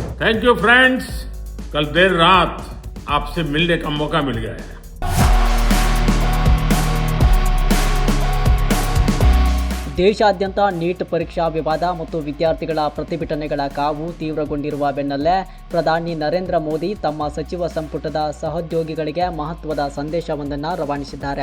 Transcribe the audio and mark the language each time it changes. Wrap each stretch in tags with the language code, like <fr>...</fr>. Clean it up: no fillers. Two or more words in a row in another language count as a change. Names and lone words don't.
<en>Thank you friends.</en> <hi>कल देर रात आपसे मिलने का मौका मिल गया है।</hi> <kn>ದೇಶಾದ್ಯಂತ ನೀಟ್ ಪರೀಕ್ಷಾ ವಿವಾದ ಮತ್ತು ವಿದ್ಯಾರ್ಥಿಗಳ ಪ್ರತಿಭಟನೆಗಳ ಕಾವು ತೀವ್ರಗೊಂಡಿರುವ ಬೆನ್ನಲ್ಲೇ ಪ್ರಧಾನಿ ನರೇಂದ್ರ ಮೋದಿ ತಮ್ಮ ಸಚಿವ ಸಂಪುಟದ ಸಹೋದ್ಯೋಗಿಗಳಿಗೆ ಮಹತ್ವದ ಸಂದೇಶವೊಂದನ್ನು ರವಾನಿಸಿದ್ದಾರೆ.</kn>